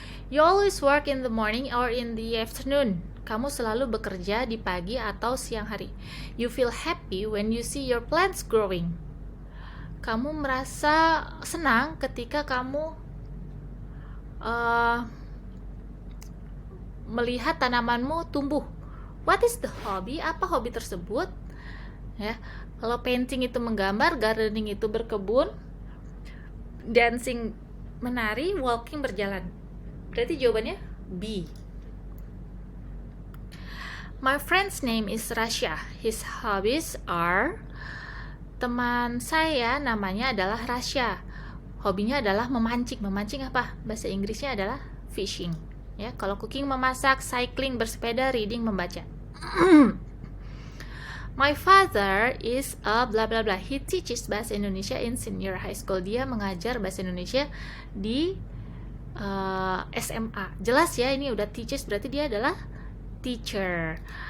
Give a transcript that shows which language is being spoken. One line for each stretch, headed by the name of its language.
English: You always work in the morning or in the afternoon.
Indonesian: Kamu selalu bekerja di pagi atau siang hari.
English: You feel happy when you see your plants growing.
Indonesian: Kamu merasa senang ketika kamu melihat tanamanmu tumbuh.
English: What is the hobby?
Indonesian: Apa hobi tersebut? Ya, kalau painting itu menggambar, gardening itu berkebun, dancing menari, walking berjalan. Berarti jawabannya B.
English: My friend's name is Rasya. His hobbies are.
Indonesian: Teman saya namanya adalah Rasya. Hobinya adalah memancing. Memancing apa? Bahasa Inggrisnya adalah fishing. Ya, kalau cooking, memasak, cycling, bersepeda, reading, membaca.
English: My father is a blah blah blah. He teaches bahasa Indonesia in senior high school.
Indonesian: Dia mengajar bahasa Indonesia di SMA. Jelas ya, ini udah teaches berarti dia adalah teacher.